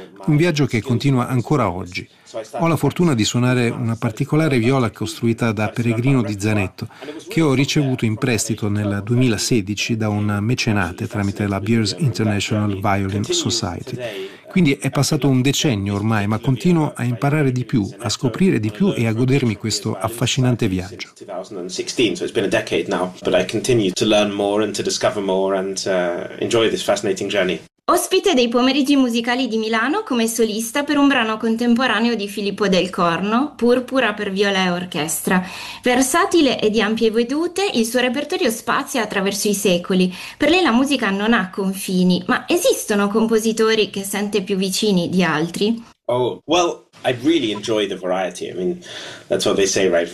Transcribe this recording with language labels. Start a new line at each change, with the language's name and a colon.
Italian: Un viaggio che continua ancora oggi. Ho la fortuna di suonare una particolare viola costruita da Peregrino di Zanetto, che ho ricevuto in prestito nel 2016 da un mecenate tramite la Beers International Violin Society. Quindi è passato un decennio ormai, ma continuo a imparare di più, a scoprire di più e a godermi questo affascinante viaggio.
English: 2016, so it's been a decade now, but I continue to learn more and to discover more and enjoy this fascinating journey.
Italian: Ospite dei pomeriggi musicali di Milano come solista per un brano contemporaneo di Filippo Del Corno, Purpura per viola e orchestra. Versatile e di ampie vedute, il suo repertorio spazia attraverso i secoli. Per lei la musica non ha confini, ma esistono compositori che sente più vicini di altri?
English: Oh, well, I really enjoy the variety. I mean, that's what they say, right?